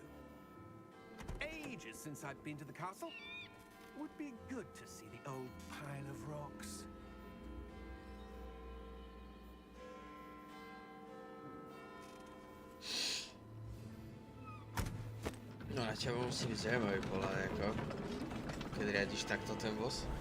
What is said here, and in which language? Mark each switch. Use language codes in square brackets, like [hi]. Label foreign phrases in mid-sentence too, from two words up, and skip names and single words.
[en] Ages since I've been to the castle. Would be good to see the old pile of rocks. [sk] No na teba musí byť zaujímavý pohľad, ako keď riadiš takto ten voz.